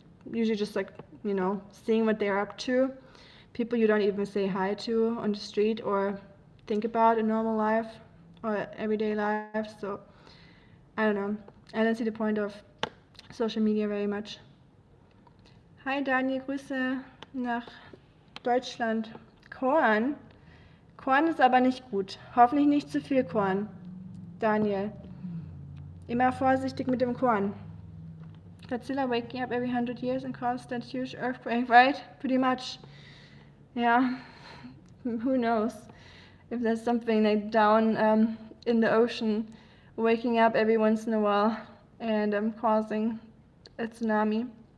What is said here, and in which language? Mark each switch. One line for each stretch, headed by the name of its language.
English: Usually just like, you know, seeing what they're up to. People you don't even say hi to on the street or think about in normal life or everyday life. So I don't know. I don't see the point of social media very much.
German: Hi Daniel, Grüße nach Deutschland. Korn? Korn ist aber nicht gut. Hoffentlich nicht zu viel Korn. Daniel. Immer vorsichtig mit dem Korn.
English: Godzilla waking up every 100 years and caused that huge earthquake, right? Pretty much. Yeah. Who knows if there's something like down in the ocean waking up every once in a while and causing a tsunami.